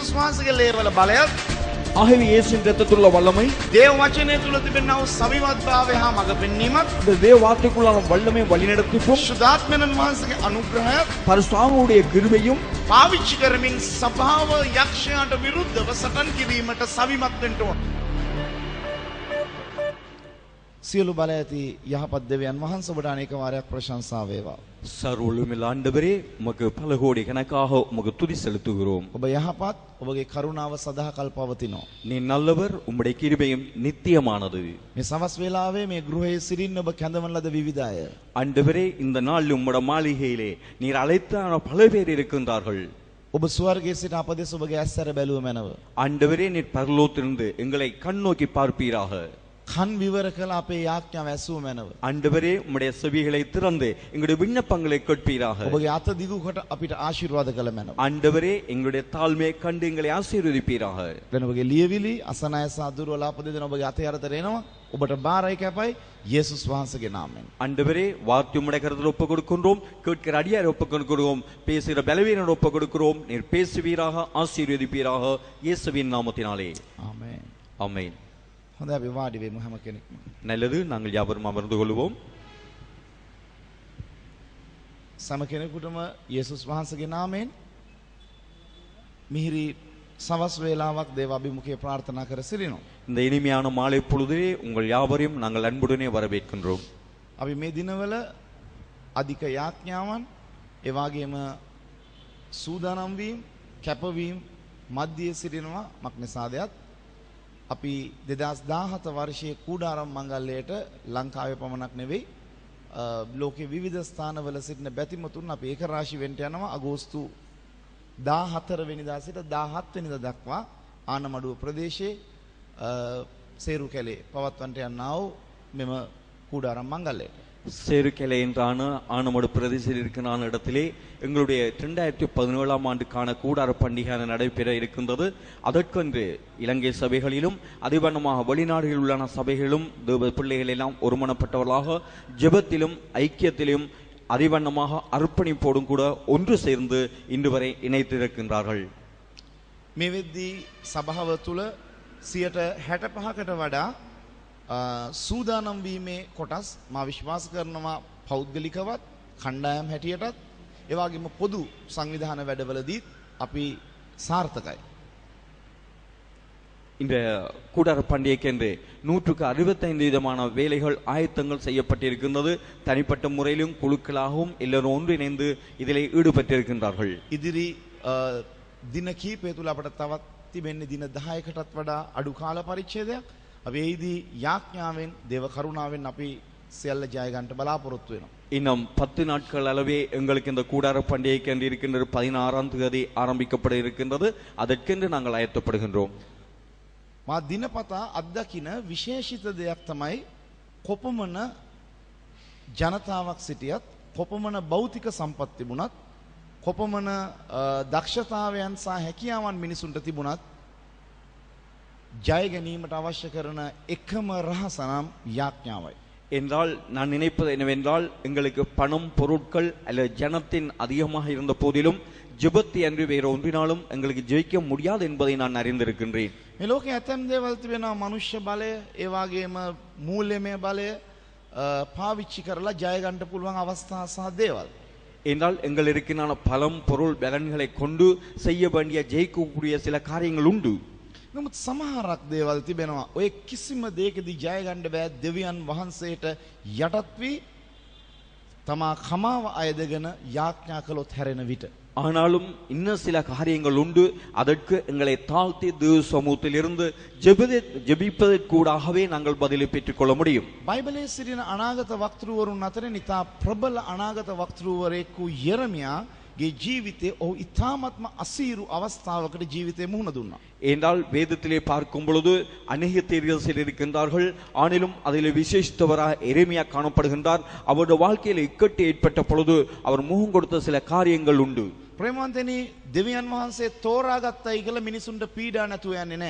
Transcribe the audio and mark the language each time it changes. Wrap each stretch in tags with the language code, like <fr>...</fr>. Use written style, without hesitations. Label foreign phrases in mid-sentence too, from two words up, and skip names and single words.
<si>වහන්සේගේ ලේවල බලයත්</si> <ta>ஆகவே இயேசுவின் இரத்தத்துள்ள வல்லமை</ta> <si>දේව වචනය තුල තිබෙනා වූ සවිවත්භාවය හා මඟ පෙන්වීමත්</si> <ta>இந்த தேவ வார்த்தைக்குள்ளான வல்லமை வழிநடத்திப்பும்</ta> <si>සුදාත්මයන් වහන්සේගේ අනුග්‍රහයත්</si> <ta>பரிசுத்தாவினுடைய கிருபையும்</ta> <si>පාවිච්චි කරමින් සභාව යක්ෂයාට විරුද්ධව සටන් කිරීමට සවිමත් වෙන්න ඕන. සියලු බල ඇති යහපත් දෙවියන් වහන්සේ ඔබට අනේක වාරයක් ප්‍රශංසා වේවා.</si> <ta>சர்வலுமில்ல ஆண்டவரே உமக்கு பல கோடி கணக்காக உமக்கு துதி செலுத்துகிறோம்.</ta> <si>ඔබ යහපත්, ඔබගේ කරුණාව සදාකල් පවතිනවා.</si> <ta>நீ நல்லவர், உம்முடைய கிருபையும் நித்தியமானது.</ta> <si>මේ සවස් වේලාවේ මේ ගෘහයේ සිටින්න ඔබ කැඳවන ලද විවිධ අය.</si> <ta>ஆண்டவரே இந்த நாள் உம்முடைய மாளிகையிலே நீர் அழைத்தான பல பேர் இருக்கின்றார்கள்.</ta> <si>ඔබ ස්වර්ගයේ සිට අප දෙස ඔබගේ ඇස්සර බැලුව මැනව.</si> <ta>ஆண்டவரே நீர் பரலோகத்திலிருந்து எங்களை கண்ணோக்கி பார்ப்பீராக.</ta> <si>කන් විවර කළ අපේ යාඥාව ඇසුව මැනව.</si> <ta>ஆண்டவரே உம்முடைய செவிகளை திறந்து எங்களுடைய விண்ணப்பங்களை கேட்பீராக.</ta> <si>ඔබගේ අත දිගු කොට අපිට ආශිර්වාද කළ මැනව.</si> <ta>ஆண்டவரே எங்களுடைய தாழ்மையை கண்டு எங்களை ஆசீர்வதிப்பீராக.</ta> <si>දැන් ඔබගේ ලියවිලි අසන අය සහ දුර්වල අප දෙදෙනා ඔබගේ අතේ අරතර එනවා. ඔබට බාරයි කැපයි යේසුස් වහන්සේගේ නාමයෙන්.</si> <ta>ஆண்டவரே வார்த்தை உம்முடைய கருத்தில் ஒப்புக் கொடுக்கின்றோம், கேட்கிற அடியாரை ஒப்புக் கொடுக்கிறோம், பேசுகிற பலவீனரை ஒப்புக் கொடுக்கிறோம். நீர் பேசுவீராக, ஆசீர்வதிப்பீராக, இயேசுவின் நாமத்தினாலே</ta> <si>ආමේන්.</si> <ta>ஆமென்.</ta> <si>හොඳයි අපි වාඩි වෙමු හැම කෙනෙක්ම.</si> <ta>நல்லது, நாங்கள் யாவரும் அமர்ந்து கொள்வோம்.</ta> <si>සෑම කෙනෙකුටම යේසුස් වහන්සේගේ නාමයෙන් මිහිරි සවස් වේලාවක් දේව අභිමුඛයේ ප්‍රාර්ථනා කර සිටිනවා.</si> <ta>இந்த இனிமையான மாலை பொழுதிலே உங்கள் யாவரையும் நாங்கள் அன்புடனே வரவேற்கின்றோம்.</ta> <si>අපි මේ දිනවල අධික යාඥාවන් ඒ වගේම සූදානම් වීම කැපවීම මැදියේ සිටිනවා. මක්නිසාදයක් අපි 2017 වර්ෂයේ කූඩාරම් මංගල්‍යයට ලංකාවේ පමණක් නෙවෙයි ලෝකේ විවිධ ස්ථානවල සිටින බැතිමතුන් අපි ඒක රාශි වෙන්න යනවා. අගෝස්තු 14 වෙනිදා සිට 17 වෙනිදා දක්වා ආනමඩුව ප්‍රදේශයේ සේරු කැලේ පවත්වන්නට යනා වූ මෙම කූඩාරම් මංගල්‍යයට</si> <ta>சேருக்கலை என்றான ஆனமடு பிரதேசத்தில் இருக்கிற இடத்திலே எங்களுடைய 2017ஆம் ஆண்டுக்கான கூடார பண்டிகை நடைபெற இருக்கின்றது. அதற்கென்று இலங்கை சபைகளிலும் அதிவண்ணமாக வெளிநாடுகளில் உள்ள சபைகளிலும் தேவ பிள்ளைகள் எல்லாம் ஒருமனப்பட்டவர்களாக ஜெபத்திலும் ஐக்கியத்திலும் அதிவண்ணமாக அர்ப்பணிப்போடும் கூட ஒன்று சேர்ந்து இன்று வரை இணைத்திருக்கின்றார்கள்.</ta> <si>මේ වෙද්දී සභාව තුළ 65%කට වඩා සූදානම් වීමේ කොටස් මා විශ්වාස කරනවා පෞද්ගලිකවත් කණ්ඩායම් හැටියටත් ඒ වගේම පොදු සංවිධාන වැඩවලදී අපි සාර්ථකයි.</si> <ta>இந்த கூடார பண்டிகைக்கென்று 165 விதமான வேலைகள் ஆயத்தங்கள் செய்யப்பட்டிருக்கின்றது. தனிப்பட்ட முறையிலும் குழுக்களாகவும் எல்லோரும் ஒன்றிணைந்து இதில் ஈடுபட்டிருக்கின்றார்கள்.</ta> <si>ඉදිරි දින කීපය තුල අපට තවත් තිබෙන්නේ දින 10කටත් වඩා අඩු කාල පරිච්ඡේදයක්. අපි එහිදී යාඥාවෙන් දේව කරුණාවෙන් අපි සියල්ල ජය ගන්නට බලාපොරොත්තු වෙනවා.</si> <ta>இன்னும் 10 நாட்கள் அளவே எங்களுக்கு இந்த கூடார பண்டிகைக்கென்று இருக்கின்ற 16ஆம் தேதி ஆரம்பிக்கப்பட இருக்கின்றது. அதற்கென்று நாங்கள் ஆயத்தப்படுகின்றோம்.</ta> <si>මා දිනපතා අත්දකින විශේෂිත දෙයක් තමයි කොපමණ ජනතාවක් සිටියත් කොපමණ භෞතික සම්පත් තිබුණත් කොපමණ දක්ෂතාවයන් සහ හැකියාවන් මිනිසුන්ට තිබුණත් ජය ගැනීමට අවශ්‍ය කරන එකම රහස නම් යාඥාවයි.</si> <ta>என்றால் நான் நினைப்பது என்னவென்றால் எங்களுக்கு பணம் பொருட்கள் அல்லது ஜனத்தின் அதிகமாக இருந்த போதிலும் ஜெபத்தை அன்று வேறு ஒன்றினாலும் எங்களுக்கு ஜெயிக்க முடியாது என்பதை நான் அறிந்திருக்கின்றேன்.</ta> <si>මේ ලෝකයේ ඇතැම් දේවල් තිබෙනවා මනුෂ්‍ය බලය ඒ වගේම මූල්‍යමය බලය පාවිච්චි කරලා ජය ගන්න පුළුවන් අවස්ථා සහ දේවල්.</si> <ta>என்றால் எங்கள் இருக்கின்ற பலம் பொருள் பலன்களை கொண்டு செய்ய வேண்டிய ஜெயிக்கக்கூடிய சில காரியங்கள் உண்டு.</ta> <si>නමුත් සමහරක් දේවල් තිබෙනවා ඔය කිසිම දෙයකදී ජය ගන්න බෑ දෙවියන් වහන්සේට යටත් වී තමා කමාව අයදගෙන යාඥා කළොත් හැරෙන විට.</si> <ta>ஆனாலும் இன்னும் சில காரியங்கள் உண்டு. அதற்கு எங்களை தாழ்த்தி தேவ சமூகத்தில் இருந்து ஜெபிப்பதற்கூடாகவே நாங்கள் பதிலை பெற்றுக் கொள்ள முடியும்.</ta> <si>බයිබලයේ සිටින අනාගත වක්තෘවරුන් අතරින් ඉතා ප්‍රබල අනාගත වක්තෘවරයෙකු යෙරමියාගේ ජීවිතයේ ඔහු ඉතාමත්ම අසීරු අවස්ථාවකට ජීවිතේ මුහුණ දුන්නා.</si> <ta>என்றால் வேதத்திலே பார்க்கும் பொழுது அநேக தீர்க்கதரிசிகள் இருக்கின்றார்கள். ஆனாலும் அதில் விசேஷித்தவராக எரேமியா காணப்படுகின்றார். அவருடைய வாழ்க்கையில் இக்கட்டு ஏற்பட்ட பொழுது அவர் முகம் கொடுத்த சில காரியங்கள் உண்டு.</ta> <si>ප්‍රේමවන්තනි දෙවියන් වහන්සේ තෝරාගත්තයි කියලා මිනිසුන්ට පීඩා නැතුව යන්නේ නැහැ.</si>